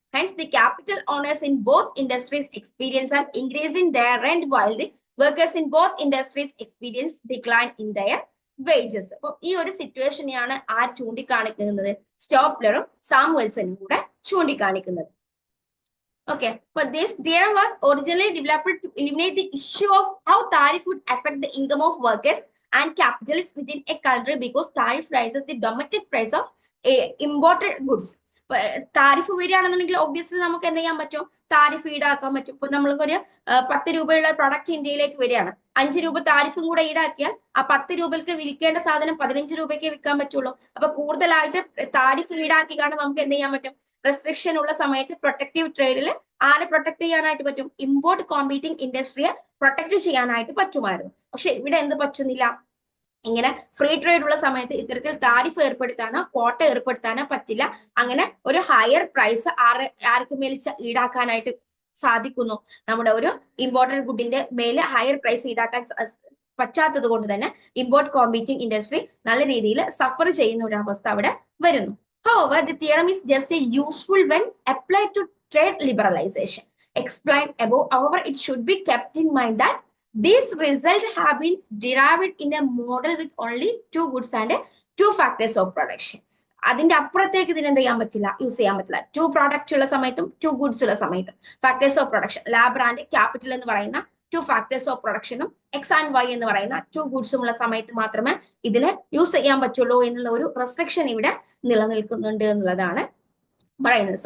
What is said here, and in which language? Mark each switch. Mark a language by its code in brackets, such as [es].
[en] Hence the capital owners in both industries experience an increase in their rent while the workers in both industries experience decline in their wages. [ml] അപ്പൊ ഈ ഒരു സിറ്റുവേഷനെയാണ് R ചൂണ്ടിക്കാണിക്കുന്നത്, സ്റ്റോപ്ലറും സാമുവൽസനും കൂടെ ചൂണ്ടിക്കാണിക്കുന്നത്. [en] Okay, but this theorem was originally developed to eliminate the issue of how tariff would affect the income of workers and capitalists within a country because tariff raises the domestic price of imported goods. [ml] Tariff വരികയാണെന്നുണ്ടെങ്കിൽ obviously നമുക്ക് എന്ത് ചെയ്യാൻ പറ്റും, tariff ഈടാക്കാൻ പറ്റും. ഇപ്പൊ നമ്മൾക്കൊരു 10 രൂപയുള്ള product ഇന്ത്യയിലേക്ക് വരികയാണ്, 5 രൂപ താരിഫും കൂടെ ഈടാക്കിയാൽ ആ 10 രൂപയ്ക്ക് വിൽക്കേണ്ട സാധനം 15 രൂപയ്ക്ക് വിൽക്കാൻ പറ്റുള്ളൂ. അപ്പൊ കൂടുതലായിട്ട് താരിഫ് ഈടാക്കി കാരണം നമുക്ക് എന്ത് ചെയ്യാൻ പറ്റും, റെസ്ട്രിക്ഷൻ ഉള്ള സമയത്ത് പ്രൊട്ടക്റ്റീവ് ട്രേഡിൽ ആരെ പ്രൊട്ടക്ട് ചെയ്യാനായിട്ട് പറ്റും, ഇമ്പോർട്ട് കോമ്പീറ്റിംഗ് ഇൻഡസ്ട്രിയെ പ്രൊട്ടക്ട് ചെയ്യാനായിട്ട് പറ്റുമായിരുന്നു. പക്ഷെ ഇവിടെ എന്ത് പറ്റുന്നില്ല, ഇങ്ങനെ ഫ്രീ ട്രേഡ് ഉള്ള സമയത്ത് ഇത്തരത്തിൽ താരിഫ് ഏർപ്പെടുത്താനോ ക്വാട്ട ഏർപ്പെടുത്താനോ പറ്റില്ല. അങ്ങനെ ഒരു ഹയർ പ്രൈസ് ആർക്ക് മേൽ ഈടാക്കാനായിട്ട് സാധിക്കുന്നു, നമ്മുടെ ഒരു ഇമ്പോർട്ടന്റ് ഗുഡിന്റെ മേലെ ഹയർ പ്രൈസ് ഈടാക്കാൻ പറ്റാത്തത് കൊണ്ട് തന്നെ ഇമ്പോർട്ട് കോമ്പീറ്റിംഗ് ഇൻഡസ്ട്രി നല്ല രീതിയിൽ സഫർ ചെയ്യുന്ന ഒരു അവസ്ഥ അവിടെ വരുന്നു. [en] However, the theorem is just as useful when applied to trade liberalization. Explained above, however, it should be kept in mind that these results have been derived in a model with only 2 goods and 2 factors of production. [ml] അതിന്റെ അപ്പുറത്തേക്ക് ഇതിന് എന്ത് ചെയ്യാൻ പറ്റില്ല, use ചെയ്യാൻ പറ്റില്ല. 2 product ഉള്ള സമയത്തും 2 ഗുഡ്സ് ഉള്ള സമയത്തും factors of production, labour and capital എന്ന് പറയുന്ന 2 factors of പ്രൊഡക്ഷനും X and Y എന്ന് പറയുന്ന 2 ഗുഡ്സും ഉള്ള സമയത്ത് മാത്രമേ ഇതിനെ യൂസ് ചെയ്യാൻ പറ്റുള്ളൂ എന്നുള്ള ഒരു റെസ്ട്രിക്ഷൻ ഇവിടെ നിലനിൽക്കുന്നുണ്ട് എന്നുള്ളതാണ് പറയുന്നത്.